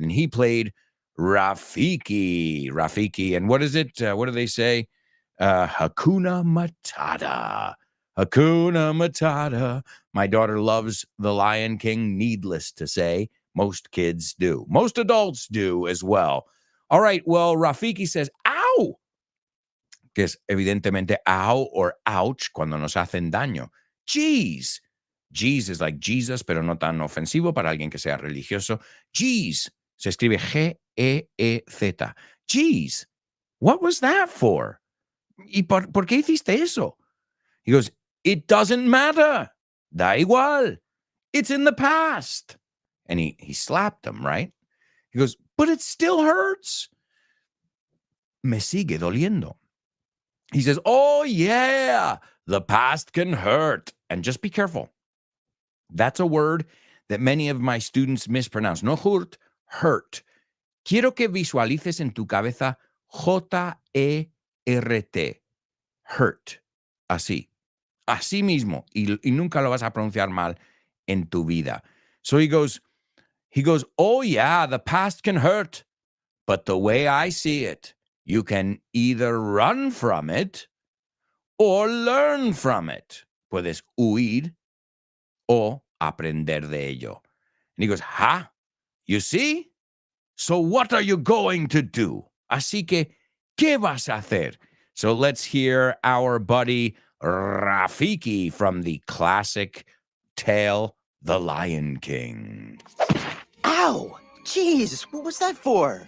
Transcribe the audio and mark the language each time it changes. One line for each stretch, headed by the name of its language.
English: And he played Rafiki. And what is it? What do they say?
Swahili: Hakuna Matata. Hakuna Matata.
English: My daughter loves The Lion King, needless to say. Most kids do. Most adults do as well. All right, well, Rafiki says, ow.
Spanish: Que es evidentemente ow or ouch cuando nos hacen daño. Jeez.
English: Jeez is like Jesus,
Spanish: pero no tan ofensivo para alguien que sea religioso. Jeez. Se escribe G-E-E-Z. Jeez.
English: What was that for?
Spanish: ¿Y por qué hiciste eso?
English: He goes, it doesn't matter.
Spanish: Da igual.
English: It's in the past. And he slapped him, right? He goes, but it still hurts.
Spanish: Me sigue doliendo.
English: He says, oh, yeah, the past can hurt. And just be careful. That's a word that many of my students mispronounce.
Spanish: No hurt, hurt. Quiero que visualices en tu cabeza J-E-R-T. H-U-R-T. Hurt. Así. Así mismo. Y nunca lo vas a pronunciar mal en tu vida.
English: So he goes, oh yeah, the past can hurt. But the way I see it, you can either run from it or learn from it.
Spanish: Puedes huir o aprender de ello.
English: And he goes, you see? So what are you going to do?
Spanish: Así que, ¿qué vas a hacer?
English: So let's hear our buddy Rafiki from the classic tale, The Lion King. Ow! Jeez, what was that for?